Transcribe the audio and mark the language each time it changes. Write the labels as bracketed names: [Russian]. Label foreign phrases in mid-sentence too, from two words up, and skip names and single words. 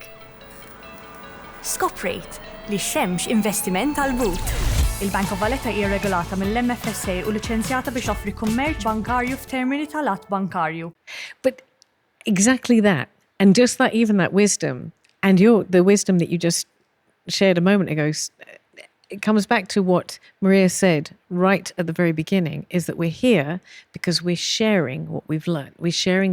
[Maltese] Skoprejt li x-xemx investiment għal but. Il-Bank of Valletta hija regolata mill-MFSA u liċenzjata biex offri kummerċ bankarju f'termini tal-att bankarju. [English] But exactly that, and just that, even that wisdom, and the wisdom that you just shared a moment ago, it comes back to what Maria said right at the very beginning, is that we're here because we're sharing what we've learned.